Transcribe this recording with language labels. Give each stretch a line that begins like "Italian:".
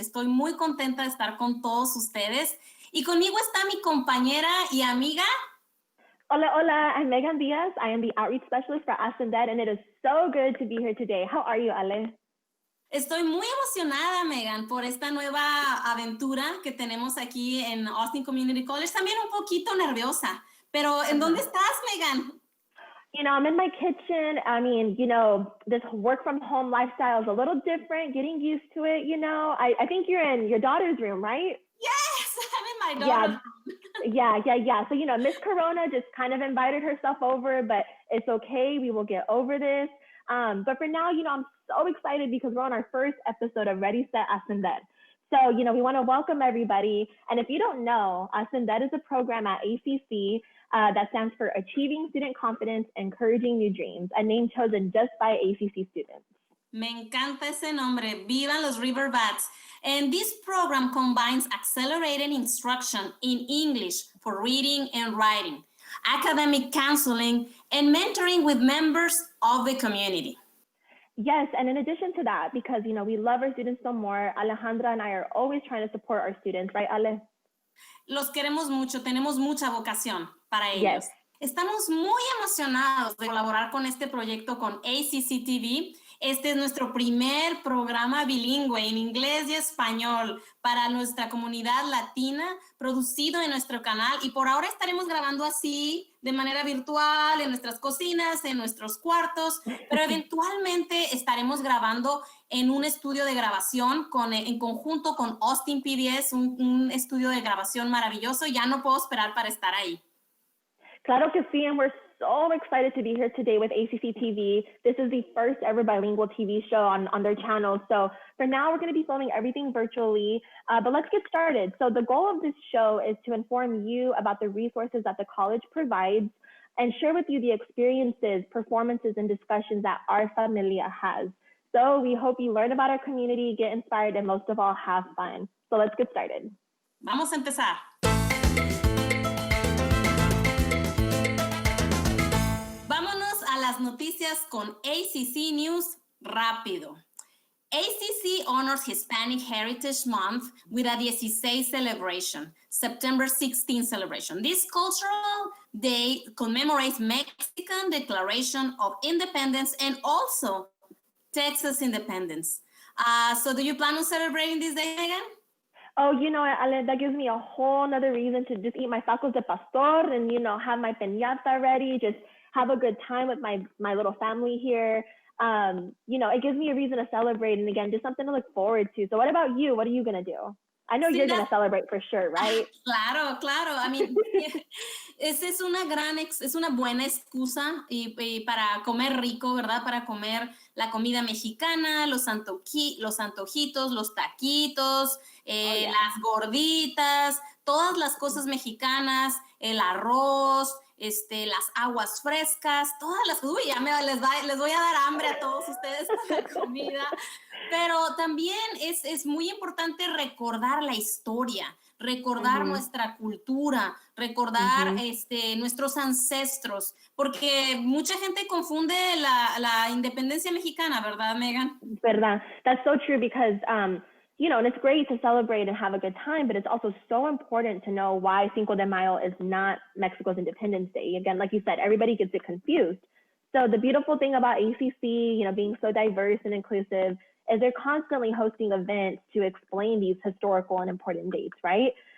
Spanish: Estoy muy contenta de estar con todos ustedes. Y conmigo está mi compañera y amiga. Hola, hola,
English: I'm Megan Diaz. I am the outreach specialist for ACCTV, and it is so good to be here today. How are you, Ale?
Spanish: Estoy muy emocionada, Megan, por esta nueva aventura que tenemos aquí en Austin Community College. También un poquito nerviosa, pero ¿en dónde estás, Megan?
English: You know, I'm in my kitchen. I mean, you know, this work from home lifestyle is a little different, getting used to it, you know. I think you're in your daughter's room, right? Yes, I'm in my daughter's room. Yeah. So, you know, Miss Corona just kind of invited herself over, but it's okay. We will get over this. But for now, you know, I'm so excited because we're on our first episode of Ready, Set, Ascender. So, you know, we want to welcome everybody. And if you don't know, Ascender is a program at ACC that stands for Achieving Student Confidence, Encouraging New Dreams, a name chosen just by ACC students.
Spanish: Me encanta ese nombre. Vivan los River Bats.
English: And this program combines accelerated instruction in English for reading and writing, academic counseling, and mentoring with members of the community. Yes, and in addition to that, because, you know, we love our students so more, Alejandra and I are always trying to support our students, right, Ale?
Spanish: Los queremos mucho, tenemos mucha vocación para ellos.
English: Yes.
Spanish: Estamos muy emocionados de colaborar con este proyecto con ACCTV. Este es nuestro primer programa bilingüe en inglés y español para nuestra comunidad latina, producido en nuestro canal. Y por ahora estaremos grabando así, de manera virtual, en nuestras cocinas, en nuestros cuartos, pero eventualmente estaremos grabando en un estudio de grabación en conjunto con Austin PBS, un estudio de grabación maravilloso. Ya no puedo esperar para estar ahí. Claro que sí,
English: and we're so excited to be here today with ACCTV. This is the first ever bilingual TV show on their channel. So for now, we're going to be filming everything virtually, but let's get started. So the goal of this show is to inform you about the resources that the college provides and share with you the experiences, performances, and discussions that our familia has. So we hope you learn about our community, get inspired, and most of all, have fun. So let's get started.
Spanish: Vamos a empezar. Vámonos a las noticias con ACC News rápido.
English: ACC honors Hispanic Heritage Month with a 16 celebration, September 16 celebration. This cultural day commemorates Mexican Declaration of Independence and also Texas independence. So do you plan on celebrating this day, Megan? Oh, you know, Ale, that gives me a whole nother reason to just eat my tacos de pastor and, you know, have my piñata ready, just have a good time with my little family here. You know, it gives me a reason to celebrate and again, just something to look forward to. So what about you? What are you going to do? I know you're going to celebrate for sure, right?
Spanish: Claro.
English: I mean,
Spanish: esa es una buena excusa y para comer rico, ¿verdad? Para comer la comida mexicana, los antojitos, los taquitos, las gorditas, todas las cosas mexicanas, el arroz, las aguas frescas, todas las... Uy, ya les voy a dar hambre a todos ustedes con la comida. Pero también es muy importante recordar la historia, recordar nuestra cultura, recordar nuestros ancestros, porque mucha gente confunde la independencia mexicana, ¿verdad, Megan? Verdad.
English: That's so true because, you know, and it's great to celebrate and have a good time, but it's also so important to know why Cinco de Mayo is not Mexico's Independence Day. Again, like you said, everybody gets it confused. So the beautiful thing about ACC, you know, being so diverse and inclusive is they're constantly hosting events to explain these historical and important dates, right?